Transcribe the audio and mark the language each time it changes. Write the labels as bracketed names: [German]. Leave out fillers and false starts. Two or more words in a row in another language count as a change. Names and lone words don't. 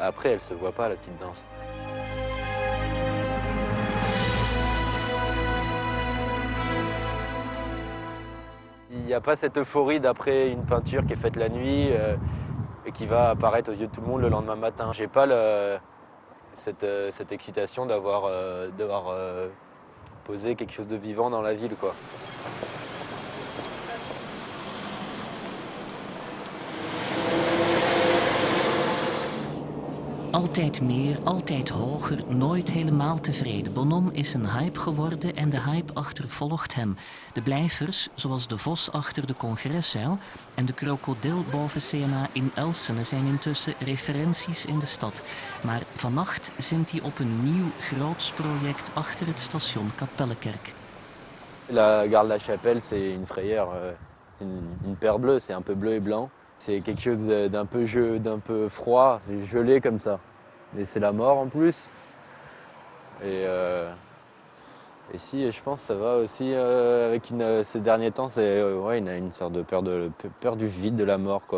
[French] Après, elle se voit pas, la petite danse. Il n'y a pas cette euphorie d'après une peinture qui est faite la nuit et qui va apparaître aux yeux de tout le monde le lendemain matin. J'ai pas cette excitation d'avoir posé quelque chose de vivant dans la ville, quoi. [Dutch] Altijd meer, altijd hoger, nooit helemaal tevreden. Bonhomme is een hype geworden en de hype achtervolgt hem. De blijvers, zoals de vos achter de Congreszaal en de krokodil boven CMA in Elsene, zijn intussen referenties in de stad. Maar vannacht zint hij op een nieuw groots project achter het station Kapellekerk. [French] La gare de la Chapelle, c'est une frayère, une paire bleue, c'est un peu bleu et blanc. C'est quelque chose d'un peu froid, gelé comme ça. Et c'est la mort en plus. Et si, je pense que ça va aussi avec ces derniers temps, c'est ouais, il a une sorte de peur du vide, de la mort, quoi.